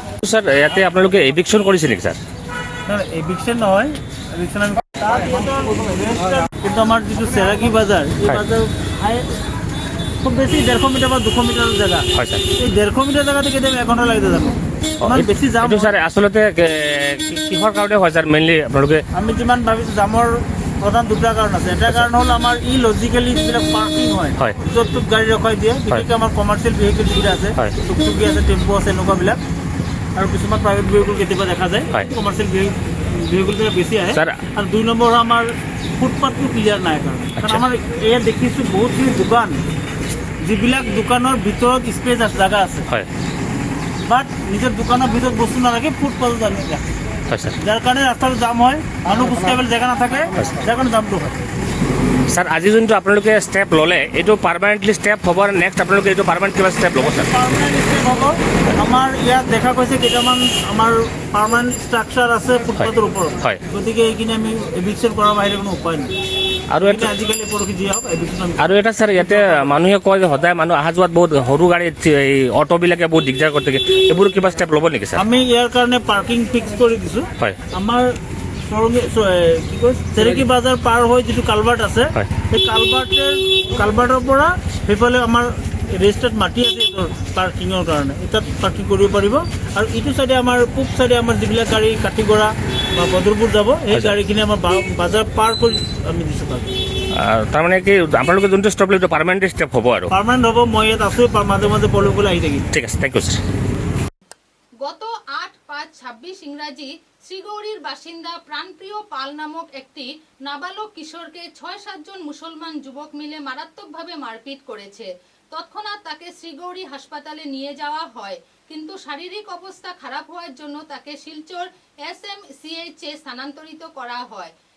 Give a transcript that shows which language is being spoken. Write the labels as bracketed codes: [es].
[as] Sir, ইয়াতে আপোনালোকে eviction কৰিছে নেকি স্যার? না এভিকশন নহয়, এভিকশন আমি কিন্তু আমাৰ যিটো চেৰাগী বাজাৰ, এই বাজাৰ খুব বেছি 150 মিটাৰ বা 200 মিটাৰৰ জেগা হয় স্যার। এই 150 মিটাৰ জেগাতে কেতিয়াবা 1 ঘণ্টা লাগি যাব। ইমান বেছি জাম এইটো স্যার আচলতে কিহৰ কাৰণে হয় স্যার? মেইনলি আপোনালোকে আমি যিমান ভাবিছোঁ জামৰ প্ৰধান দুটা কাৰণ আছে। এটা কাৰণ হ'ল আমাৰ ইলজিকেলি যিবিলাক পাৰ্কিং হয়, হয়। য'ত ত'ত গাড়ী ৰখাই দিয়ে। বিশেষকৈ আমাৰ কমাৰ্চিয়েল ভেহিকেল যিকেইটা আছে, হয়। টুকটুকি আছে, টেম্পু আছে, এনেকুৱাবিলাক, আৰু কিছুমান প্ৰাইভেট ভেহিকেল কেতিয়াবা দেখা যায়। হয়। কমাৰ্চিয়েল ভেহিকেলবিলাক বেছি আহে। স্যার আৰু 2 নম্বৰ আমাৰ ফুটপাথটো ক্লিয়াৰ নাই কাৰণ আচ্ছা। আমাৰ এয়া দেখিছোঁ বহুতখিনি দোকান, যিবিলাক দোকানৰ ভিতৰত স্পেচ আছে, জাগা আছে, হয় বাট নিজৰ দোকানৰ ভিতৰত বস্তু নালাগে, ফুটপাথত আনি ৰাখে, হয় স্যার। যাৰ কাৰণে ৰাস্তাটো জাম হয়, মানুহ খোজকাঢ়িবলৈ জেগা নাথাকে, যাৰ কাৰণে জামটো হয়। স্যার আজি যোনটো আপোনালোকে ষ্টেপ ল'লে, এইটো পাৰ্মানেণ্টলি ষ্টেপ হ'ব? নেক্সট আপোনালোকে এইটো পাৰ্মানেণ্ট কিবা ষ্টেপ ল'ব স্যার? পাৰ্মানেণ্ট ষ্টেপ হ'ব। আমাৰ ইয়াত দেখা গৈছে কেইটামান আমাৰ পাৰ্মানেণ্ট ষ্ট্ৰাকচাৰ আছে ফুটপাথৰ ওপৰত, হয়। গতিকে এইখিনি আমি এভিকশ্যন কৰাৰ বাহিৰে কোনো উপায় নাই। আৰু এটা আজিকালি পৰহি যি হওক এভিকশ্যন আমি আৰু এটা স্যার, ইয়াতে মানুহে কয় যে সদায় মানুহ অহা যোৱাত বহুত সৰু গাড়ীত এই অটোবিলাকে বহুত দিগদাৰ কৰি থাকে, এইবোৰ কিবা ষ্টেপ ল'ব নেকি স্যার? আমি ইয়াৰ কাৰণে পাৰ্কিং ফিক্স কৰি দিছোঁ। হয় আমাৰ কি কয় চেৰেকি বাজাৰ পাৰ হৈ যিটো কালভাৰ্ট আছে, হয়। সেই কালভাৰ্টৰ পৰা সেইফালে আমাৰ ৰেজিষ্টাৰ্ড মাটি আছে এইটো পাৰ্কিঙৰ কাৰণে এটাত পাৰ্কিং কৰিব পাৰিব আৰু ইটো চাইডে আমাৰ পূব চাইডে আমাৰ যিবিলাক গাড়ী কাটিগড়া বা বদৰপুৰ যাব সেই গাড়ীখিনি আমাৰ বাজাৰ পাৰ কৰি আমি দিছোঁ তাত তাৰমানে কি আপোনালোকে যোনটো ষ্টপ লৈ পাৰ্মানেণ্ট ষ্টেপ হ'ব আৰু পাৰ্মানেণ্ট হ'ব মই ইয়াত আছোঁ মাজে মাজে পলবলৈ আহি থাকিম ঠিক আছে থেংক ইউ স্যার [bn] গত 8/5/26 ইংরাজি শ্রীগৌরীর বাসিন্দা প্রাণপ্রিয় পাল নামক একটি নাবালক কিশোরকে 6-7 জন মুসলমান যুবক মিলে মারাত্মকভাবে মারপিট করেছে। তৎক্ষণাৎ তাকে শ্রীগৌরী হাসপাতালে নিয়ে যাওয়া হয়, কিন্তু শারীরিক অবস্থা খারাপ হওয়ার জন্য তাকে শিলচর SMCH এ স্থানান্তরিত করা হয়।